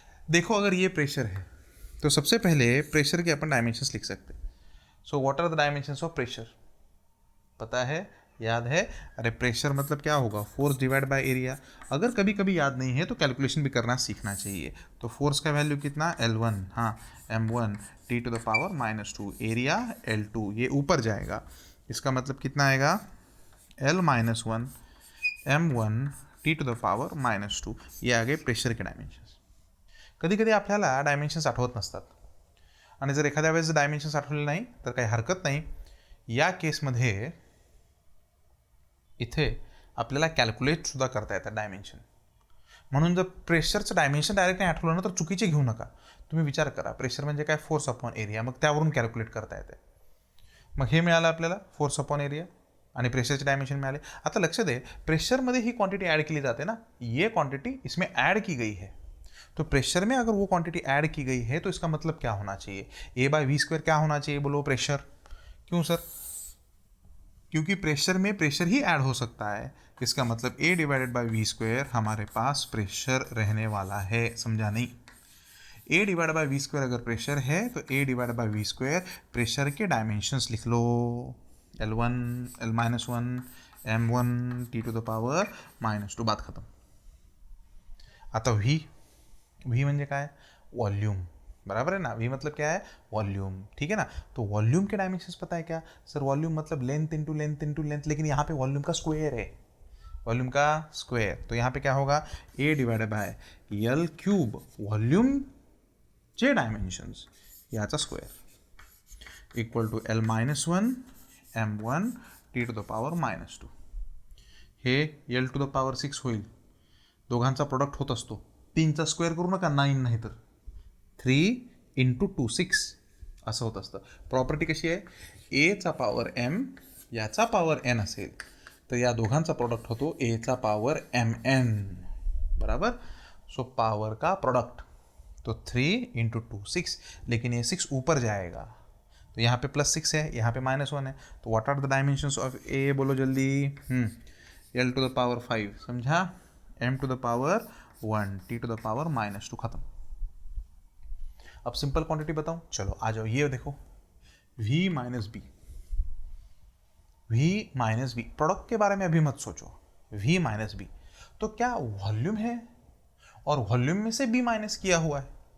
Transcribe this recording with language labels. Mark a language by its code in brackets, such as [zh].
[hi] देखो, अगर ये प्रेशर है तो सबसे पहले प्रेशर के अपन डायमेंशंस लिख सकते हैं. [en] So what are the dimensions of pressure? [hi] पता है, याद है? अरे प्रेशर मतलब क्या होगा? Force divide by area. अगर कभी कभी याद नहीं है तो कैलकुलेशन भी करना सीखना चाहिए. तो फोर्स का वैल्यू कितना? L1, हाँ, M1 T to the power -2, area L2, ये ऊपर जाएगा. इसका मतलब कितना आएगा? L-1 M1 T to the power -2. ये आ गए प्रेशर के डायमेन्शन्स. [mr] कधी कधी आपल्याला डायमेन्शन्स आठवत नसतात आणि जर एखाद्या वेळेस डायमेन्शन्स आठवले नाही तर काही हरकत नाही. या केसमध्ये इथे आपल्याला कॅल्क्युलेटसुद्धा करता येतात डायमेन्शन. म्हणून जर प्रेशरचं डायमेन्शन डायरेक्ट नाही आठवलं ना तर चुकीचे घेऊ नका. तुम्ही विचार करा, प्रेशर म्हणजे काय? Force upon area. मग त्यावरून कॅल्क्युलेट करता येते. मग हे मिळालं आपल्याला फोर्स अपॉन एरिया आणि प्रेशरचे डायमेंशन मिळाले. आता लक्ष दे, प्रेशरमध्ये ही क्वांटिटी [hi] ऐड की जाते ना, ये क्वांटिटी इसमें ऐड की गई है. तो प्रेशर में अगर वो क्वांटिटी ऐड की गई है तो इसका मतलब क्या होना चाहिए? A/V² क्या होना चाहिए? बोलो प्रेशर. क्यों सर? क्योंकि प्रेशर में प्रेशर ही ऐड हो सकता है. इसका मतलब A/V² हमारे पास प्रेशर रहने वाला है. समझा नहीं? A/V² अगर प्रेशर है तो A/V² प्रेशर के डायमेंशंस लिख लो. L1, L-1, M1 T to the power -2. बात खत्म. [mr] आता V म्हणजे काय? [hi] वॉल्यूम. बराबर है ना? V मतलब क्या है? वॉल्यूम. ठीक है ना? तो वॉल्यूम के डायमेंशंस पता है क्या? सर वॉल्यूम मतलब length into length into length, लेकिन यहाँ पे वॉल्यूम का स्क्वायर है. वॉल्यूम का स्क्वायर. तो यहाँ पे क्या होगा? [mr] A/L³ वॉल्यूम चे डायमेन्शन्स याचा square equal to L-1 M1 T to the power -2. हे L टू द पावर 6 होईल. दोघांचा प्रोडक्ट होत असतो. 3चा स्क्वेअर करू नका, 9 नाही तर 3 × 2 6 असं होत असतं. प्रॉपर्टी कशी आहे? एचा पॉवर M याचा पॉवर N असेल तर या दोघांचा प्रोडक्ट होतो एचा पॉवर MN. [hi] बराबर. सो पावर का प्रोडक्ट तो 3 × 2 6, लेकिन ये 6 ऊपर जाएगा तो यहाँ पे +6 है, यहाँ पे -1 है. तो [en] What are the dimensions of A? [hi] बोलो जल्दी. L to the power 5. समझा? M to the power 1 T to the power -2. खत्म. अब सिंपल क्वांटिटी बताऊं? चलो आ जाओ. ये देखो, V - B. V - B product के बारे में अभी मत सोचो. V - B तो क्या वॉल्यूम है और वॉल्यूम में से B माइनस किया हुआ है.